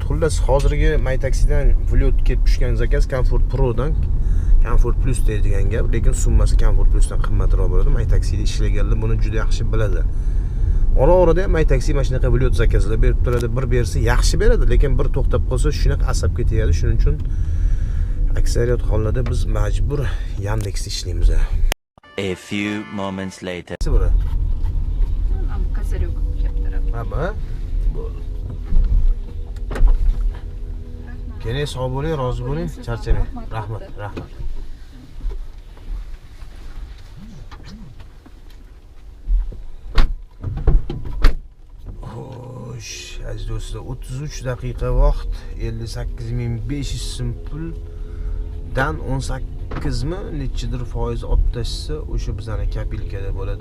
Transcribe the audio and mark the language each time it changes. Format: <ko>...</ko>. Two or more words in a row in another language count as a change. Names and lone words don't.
<uz>Xullas, hozirgi May taksidan Vlyot kelib tushgan zakaz Comfort Pro'dan Comfort Plus deydigan gap, lekin summasi Comfort Plus'dan qimmatroq bo'ladi. May taksida ishlaganlar buni juda yaxshi biladi. Ora-orada May taksi mana shunaqa Vlyot zakazlar berib turadi. Bir bersa yaxshi beradi, lekin bir to'xtab qolsa shunaqa asabga tegadi. Shuning uchun aksariyat hollarda biz majbur Yandexda ishlaymiz.</uz> <en>A few moments later. Bura.</en> <ru>Там козырек кептіріп.</ru> <uz>Ama keling, sog' bo'ling, rozi bo'ling, charchamang. Rahmat, rahmat. Xo'sh, aziz do'stlar, 33 daqiqa vaqt, 58.500 so'm pul dan 18 mi nechidir foiz olib tashsa, o'sha bizning kapilkada bo'ladi.</uz>